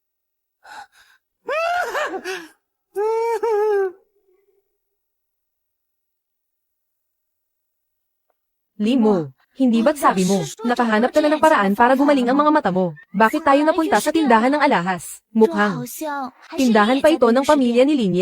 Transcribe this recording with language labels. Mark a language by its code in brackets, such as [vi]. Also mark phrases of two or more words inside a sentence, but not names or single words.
[tl] Limo, hindi ba't sabi mo, nakahanap ka na ng paraan para gumaling ang mga mata mo? Bakit tayo napunta sa tindahan ng alahas? [zh] 这 [tl] Mukhang, [zh] 好像还是 [tl] tindahan [zh] 女 [tl] pa [zh] 孩 [tl] ito [zh] 子 [tl] ng [zh] 的 [tl] pamilya ni Linye.